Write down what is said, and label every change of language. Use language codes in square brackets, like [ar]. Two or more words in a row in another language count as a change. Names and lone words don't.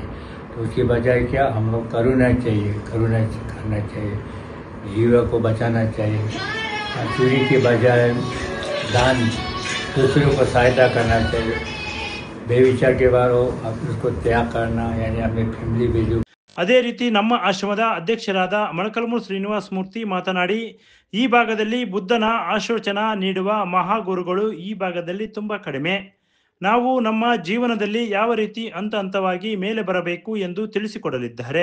[hi] तो उसकी बजाय क्या हम लोग करुणा चाहिए, करुणा करना चाहिए, जीव को बचाना चाहिए। चोरी के बजाय दान, दूसरों को सहायता करना चाहिए। बेविचार के बाद उसको त्याग करना, यानी अपनी [en] family value. [kn] ಅದೇ ರೀತಿ ನಮ್ಮ ಆಶ್ರಮದ ಅಧ್ಯಕ್ಷರಾದ ಮೊಳಕಾಲ್ಮೂರು ಶ್ರೀನಿವಾಸ ಮೂರ್ತಿ ಮಾತನಾಡಿ, ಈ ಭಾಗದಲ್ಲಿ ಬುದ್ಧನ ಆಶೋಚನ ನೀಡುವ ಮಹಾಗುರುಗಳು ಈ ಭಾಗದಲ್ಲಿ ತುಂಬಾ ಕಡಿಮೆ. ನಾವು ನಮ್ಮ ಜೀವನದಲ್ಲಿ ಯಾವ ರೀತಿ ಹಂತ ಹಂತವಾಗಿ ಮೇಲೆ ಬರಬೇಕು ಎಂದು ತಿಳಿಸಿಕೊಡಲಿದ್ದಾರೆ.